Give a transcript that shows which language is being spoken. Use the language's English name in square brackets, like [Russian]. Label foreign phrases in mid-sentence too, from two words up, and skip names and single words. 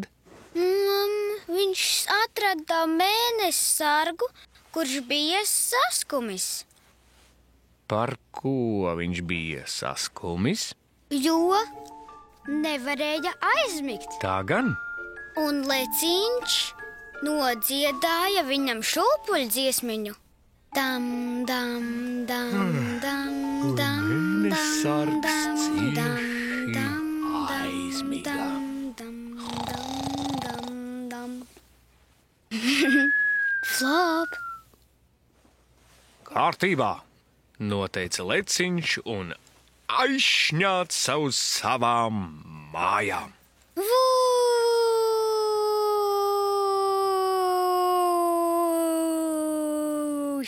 [Latvian] Viņš atrada mēnesi sargu, kurš bija saskumis. Par ko viņš bija saskumis? Jo nevarēja aizmigt. Tā gan? Un leciņš nodziedāja viņam šūpuļdziesmiņu. Dam, dam, dam, dam, dam, Mēnessargs dam, cieši dam, aizmiga. dam. Flop! Kārtībā, noteica leciņš un aizšņāca uz savām mājām. Vūš!